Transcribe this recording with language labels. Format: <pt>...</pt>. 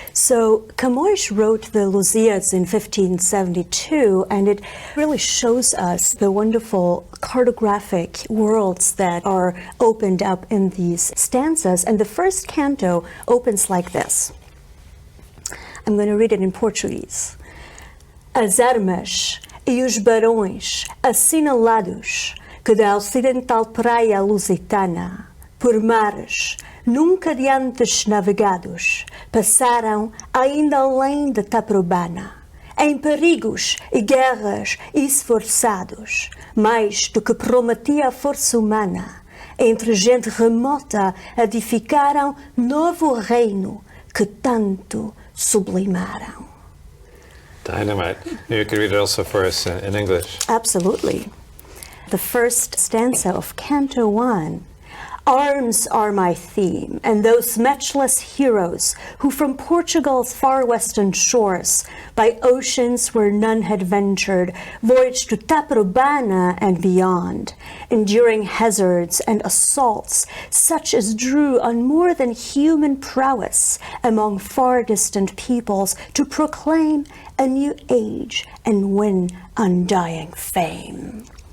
<en>So Camões wrote the Lusíadas in 1572, and it really shows us the wonderful cartographic worlds that are opened up in these stanzas. And the first canto opens like this. I'm going to read it in Portuguese.</en> <pt>As armas e os barões assinalados que da ocidental praia lusitana, por mares nunca de antes navegados, passaram ainda além de Taprobana, em perigos e guerras esforçados, mais do que prometia a força humana, entre gente remota edificaram novo reino que tanto sublimaram.</pt> <en>Dynamite. Maybe you could read it also for us in English. Absolutely. The first stanza of Canto 1. Arms are my theme, and those matchless heroes who from Portugal's far western shores, by oceans where none had ventured, voyaged to Taprobana and beyond, enduring hazards and assaults such as drew on more than human prowess among far distant peoples to proclaim a new age and win undying fame.</en>